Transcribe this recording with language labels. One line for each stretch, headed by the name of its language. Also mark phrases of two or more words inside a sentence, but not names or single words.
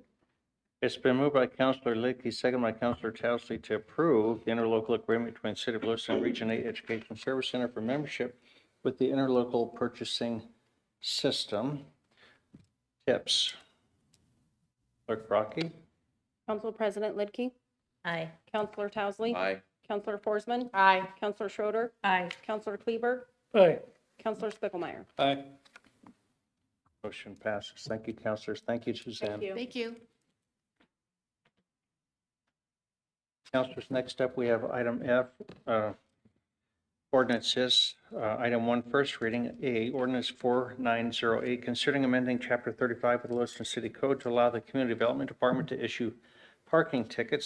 English: It's been moved by Councilor Lidke, second by Councilor Towsley to approve the interlocal agreement between City of Lewiston and Region 8 Education Service Center for membership with the interlocal purchasing system. Tips. Clerk Rocky? Council President Lidke, Aye. Councilor Towsley. Aye. Councilor Forsman, Aye. Councilor Schroeder, Aye. Councilor Kleber, Aye. Councilor Spickelmeyer. Aye. Motion passes. Thank you, councilors. Thank you, Suzanne. Thank you. Thank you. Councilors, next up, we have item F, ordinances. Item 1, first reading, A, ordinance 4908, considering amending Chapter 35 of the Lewiston City Code to allow the Community Development Department to issue parking tickets.